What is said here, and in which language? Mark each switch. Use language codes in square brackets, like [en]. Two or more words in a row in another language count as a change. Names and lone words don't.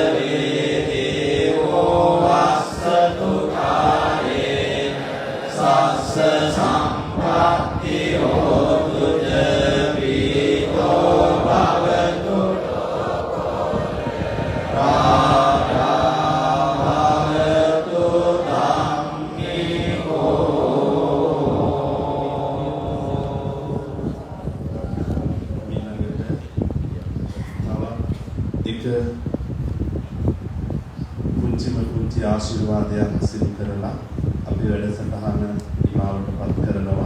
[pi] වේදේවෝ වස්සතු කාලේන සස්ස සම්පත්ති හෝතු ච පීතෝ භවතු රාජා භවතු [si] ඊළඟට තව එක පුංචි ආශිර්වාදයක් සිදු කරලා අපේ වැඩසටහන ඉමාවටපත් කරනවා.